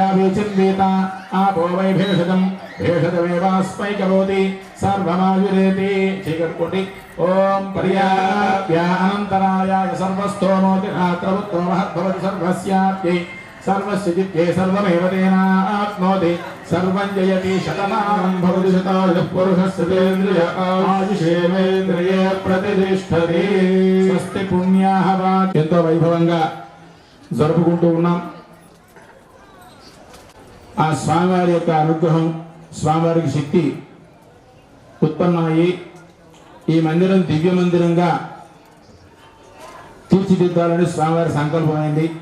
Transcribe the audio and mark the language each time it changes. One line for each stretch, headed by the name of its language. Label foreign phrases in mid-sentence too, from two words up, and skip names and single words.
Sanskrit: विचिन्विता आपो वै भेषजम् भेषजमेवास्मै करोति सर्वमायुरेति चीकर्कोटि ओम पर्याप्यानन्तरायाय सर्वस्तोमोति रात्रवुत्तो महद्भवति सर्वस्याप्यै सर्वस्य जित्यै सर्वमेव तेनाप्नोति सर्वं जयति शतमानं भवति शतायुः पुरुषस्य तेन्द्रिय आयुषेवेन्द्रिये प्रतिष्ठति स्वस्ति पुण्याः वाक्
Telugu: ఎంతో వైభవంగా జరుపుకుంటూ ఉన్నాం. ఆ స్వామివారి యొక్క అనుగ్రహం స్వామివారికి శక్తి ఉత్పన్నమయ్యి ఈ మందిరం దివ్య మందిరంగా తీర్చిదిద్దాలని స్వామివారి సంకల్పమైంది.